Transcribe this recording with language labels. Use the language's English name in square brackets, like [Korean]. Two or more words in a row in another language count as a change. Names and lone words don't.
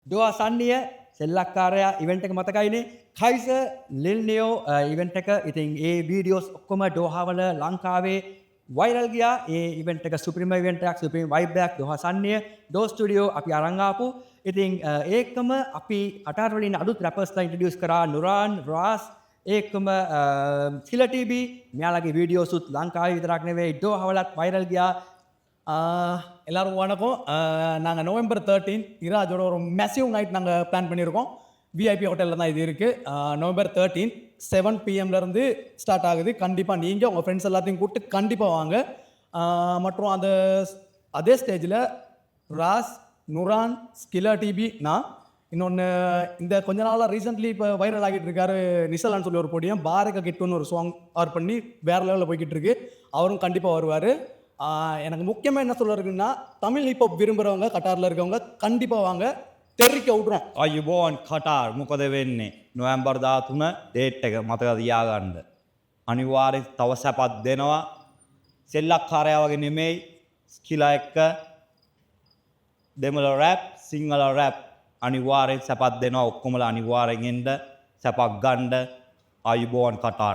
[Sinhala] දොවා සන්නිය සෙල්ලක්කාරයා ඉවෙන්ට් එක මතකයිනේ කයිස ලිල්නියෝ ඉවෙන්ට් එක ඉතින් ඒ වීඩියෝස් ඔක්කොම ඩෝහාවල ලංකාවේ වයිරල් ගියා ඒ ඉවෙන්ට් එක [English] supreme event [Sinhala] එකක් [English] supreme vibe [Sinhala] එකක් දොහා සන්නිය ඩෝ ස්ටුඩියෝ අපි අරන් ආපු ඉතින් ඒකම අපි කටාර වලින් අලුත් රැපර්ස්ලා ඉන්ට්‍රොඩියුස් කරා නුරාන් රාස් ඒකම සිලා ටීබී මෙයාලගේ වීඩියෝසුත් ලංකාවේ විතරක් නෙවෙයි ඩෝහාවලත් වයිරල් ගියා [Tamil] எல்லாரும் வணக்கம் நாங்கள் நவம்பர் 13 இராஜோட ஒரு [English] massive night [Tamil] நாங்கள் பிளான் பண்ணியிருக்கோம் விஐபி ஹோட்டலில் தான் இது இருக்குது நவம்பர் 13 7 பிஎம்லேருந்து ஸ்டார்ட் ஆகுது கண்டிப்பாக நீங்கள் உங்கள் ஃப்ரெண்ட்ஸ் எல்லாத்தையும் கூப்பிட்டு கண்டிப்பாக வாங்க மற்றும் அதே ஸ்டேஜில் ராஸ் நுரான் ஸ்கிலா டிபி நான் இன்னொன்று இந்த கொஞ்ச நாளாக ரீசெண்ட்லி இப்போ வைரல் ஆகிட்டு இருக்காரு நிசலான்னு சொல்லி ஒரு பொடியும் பாரக கிட்டுன்னு ஒரு சாங் ஆர் பண்ணி வேறு லெவலில் போய்கிட்டு இருக்கு அவரும் கண்டிப்பாக வருவார் எனக்கு முக்கியமாக என்ன சொல்ல இருக்குன்னா தமிழ் ஹிப்ஹாப் விரும்புகிறவங்க கட்டாரில் இருக்கவங்க கண்டிப்பாக வாங்க தெறிக்க விட்றோம் [Sinhala] අයුබෝන් කටාර් මොකද වෙන්නේ නොවැම්බර් 13 ඩේට් එක මතක තියාගන්න අනිවාර්යෙන් තව සැපක් දෙනවා සෙල්ලක්කාරයා වගේ නෙමෙයි ස්කිලා එක්ක දෙමළ රැප් සිංහල රැප් අනිවාර්යෙන් සැපක් දෙනවා ඔක්කොමලා අනිවාර්යෙන් එන්න සැපක් ගන්න අයුබෝන් කටාර්